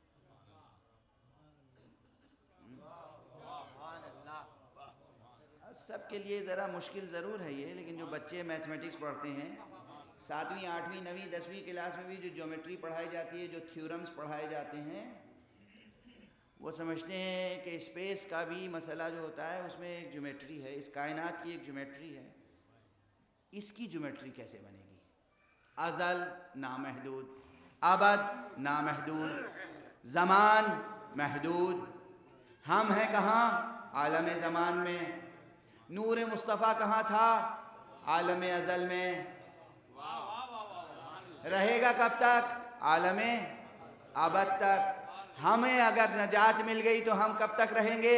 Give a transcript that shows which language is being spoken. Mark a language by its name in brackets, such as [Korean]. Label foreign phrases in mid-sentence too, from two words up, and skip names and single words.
[Urdu] سب کے لیے ذرا مشکل ضرور ہے یہ، لیکن جو بچے میتھمیٹکس پڑھتے ہیں 7ویں 8ویں 9ویں 10ویں کلاس میں بھی جو جیومیٹری پڑھائی جاتی ہے، جو تھیورمز پڑھائے جاتے ہیں، وہ سمجھتے ہیں کہ اسپیس کا بھی مسئلہ جو ہوتا ہے اس میں ایک جیومیٹری ہے، اس کائنات کی ایک جیومیٹری ہے. اس کی جیومیٹری کیسے بنے گی؟ ازل نامحدود، ابد نامحدود، زمان محدود. ہم ہیں کہاں؟ عالم زمان میں. نور مصطفیٰ کہاں تھا؟ عالم ازل میں. رہے گا کب تک؟ عالم ابد تک. ہمیں اگر نجات مل گئی تو ہم کب تک رہیں گے؟